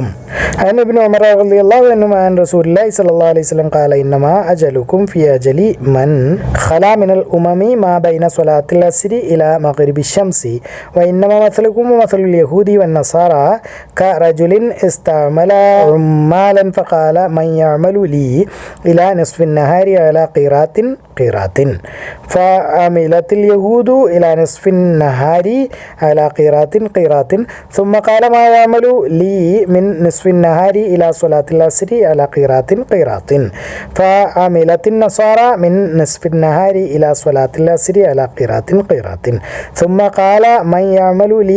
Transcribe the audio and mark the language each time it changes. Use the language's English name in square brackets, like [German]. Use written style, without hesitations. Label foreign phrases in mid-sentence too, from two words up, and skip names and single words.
[Arabic] അതിന് ابن عمر رضي الله عنه عن رسول الله صلى الله عليه وسلم قال إنما أجلكم في أجل من خلا من الأمم ما بين صلاة العصر إلى مغرب الشمس وإنما مثلكم مثل اليهود والنصارى كرجل استعمل عمالا فقال من يعمل لي إلى نصف النهار على قيراط فعملت اليهود إلى نصف النهار على قيرات ثم قال ما يعمل لي من نصف النهار إلى صلاة العصر على قيرات فعملت النصارى من نصف النهار إلى صلاة العصر على قيرات ثم قال من يعمل لي